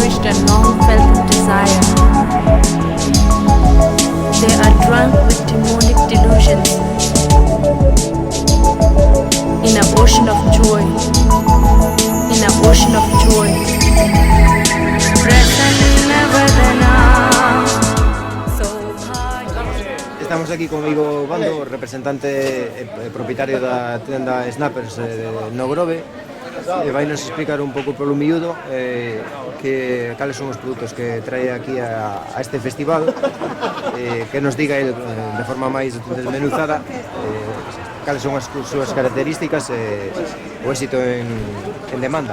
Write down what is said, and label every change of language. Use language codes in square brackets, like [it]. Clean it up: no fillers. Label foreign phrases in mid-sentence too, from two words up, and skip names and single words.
[en] a long-felt desire. They are drunk with demonic delusions in an ocean of joy, in an ocean of joy. [gl] Estamos aquí con Ivo Bando, representante e propietario da tenda Snappers no Grove. Vai nos explicar un pouco polo miúdo cales son os produtos que trae aquí a este festival, que nos diga el de forma máis desmenuzada cales son as súas características e o éxito en demanda.